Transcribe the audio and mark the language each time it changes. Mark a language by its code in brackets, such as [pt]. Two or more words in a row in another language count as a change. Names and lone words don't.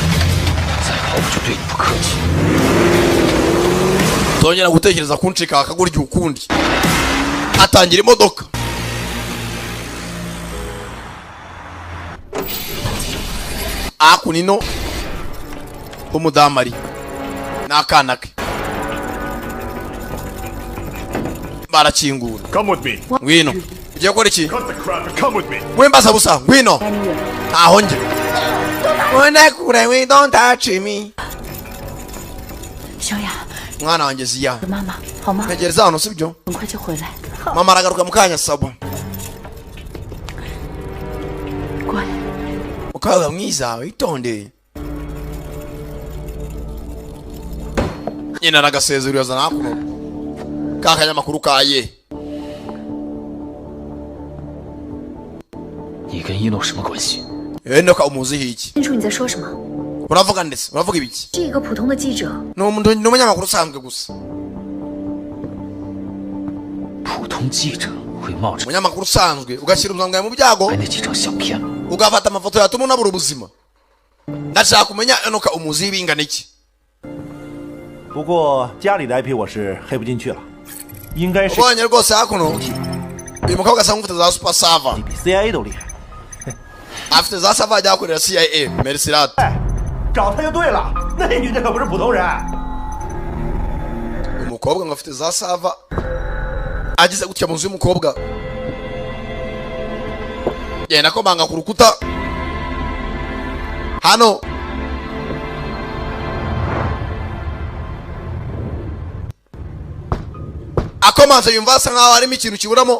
[rw] tongera gutekereza kuncika akagurya ukundi atangira imodoka akunino umudamari n'akana ke barakingura [en] Come with me. [rw] ngwino ugiye gukora iki [en] Cut the crap and come with me. [rw] wembaza busa ngwino ntaho njye wenda kure [en] we don't touch me [zh] 小雅， [rw] mwana wanjye ziya [zh] 妈妈好吗？ [rw] ntegereza hano sibyo [zh] 很快就回来。 [rw] mama aragaruka mu kanya sabo [zh] 乖， [rw] ukaba mwiza witonde nyina aragasezerera yazana hakuno kakanyamakuru kaye [zh] 你跟一诺什么关系？ [rw] Enoch umuziho iki [zh] 清楚你在说什么？ [rw] uravuga ndetse uravuga ibiki [zh] 是一个普通的记者， [rw] ni umunyamakuru usanzwe gusa [zh] 普通记者会冒着 [rw] umunyamakuru usanzwe ugashyira ubuzima bwawe mu byago [zh] 拍那几张相片吗？ [rw] ugafata amafoto yatuma unabura ubuzima ndashaka kumenya Enoch umuziho ibingana iki [zh] 不过家里的 IP 我是黑不进去了，应该是 [rw] ubonye rwose hakuno uyu mukobwa asa nk'ufite za super sava [zh] 比 CIA 都厉害。 [rw] afite za sava ajya akorera CIA Mercirat [zh] 哎，找他就对了，那女的可不是普通人。 [rw] umukobwa ngo afite za sava agize gutya mu nzu y'umukobwa yenda komanga ku rukuta hano akomanze yumva asa nkaho harimo ikintu kiburamo.